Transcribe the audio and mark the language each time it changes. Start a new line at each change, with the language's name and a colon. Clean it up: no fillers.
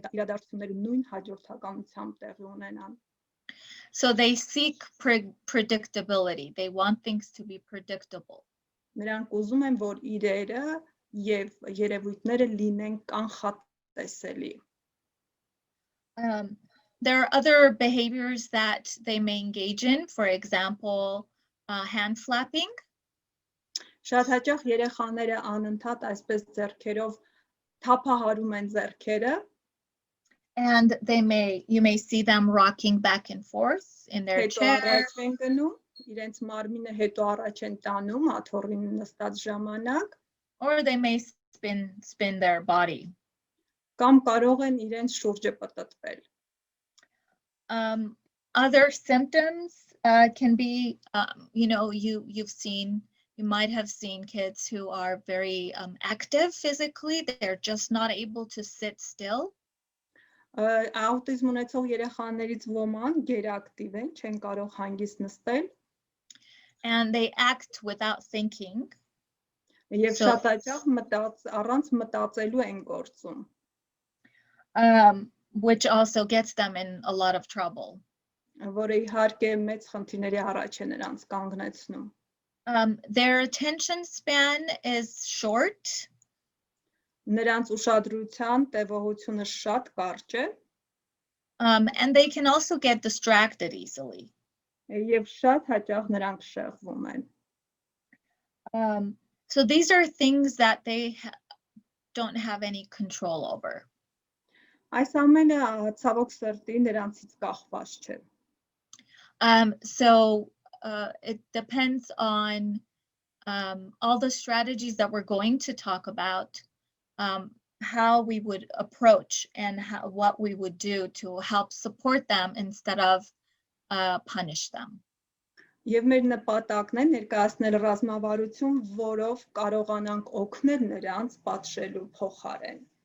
Armenian: Իրադարձությունները նույն հաջորդականությամբ տեղի ունենան։
English: So they seek predictability. They want things to be predictable.
Armenian: Նրանք ուզում են, որ իրերը եւ երևույթները լինեն կանխատեսելի։
English: There are other behaviors that they may engage in, for example, hand flapping.
Armenian: Շատ հաճախ երեխաները անընդհատ այսպես ձեռքերով թափահարում են ձեռքերը,
English: and you may see them rocking back and forth in their
Armenian: հետո
English: chair.
Armenian: առաջ են գնում, իրենց մարմինը հետո առաջ են տանում աթոռին նստած ժամանակ,
English: Or they may spin their body.
Armenian: կամ կարող են իրենց շուրջը պտտվել։
English: Other symptoms can be, you might have seen kids who are very active physically. They're just not able to sit still.
Armenian: Աուտիզմ ունեցող երեխաներից ոմանք գերակտիվ են, չեն կարող հանգիստ նստել,
English: And they act without thinking.
Armenian: եւ շատ հաճախ առանց մտածելու են գործում,
English: Which also gets them in a lot of trouble.
Armenian: որը իհարկե մեծ խնդիրների առաջ է նրանց կանգնեցնում։
English: Their attention span is short.
Armenian: Նրանց ուշադրության տևողությունը շատ կարճ է,
English: And they can also get distracted easily.
Armenian: եւ շատ հաճախ նրանք շեղվում են։
English: So these are things that they don't have any control over.
Armenian: Այս ամենը ցավոք սրտի նրանցից կախված չէ։
English: So it depends on all the strategies that we're going to talk about, how we would approach and what we would do to help support them instead of punish them.
Armenian: Եվ մեր նպատակն է ներկայացնել ռազմավարություն, որով կարողանանք օգնել նրանց պատժելու փոխարեն։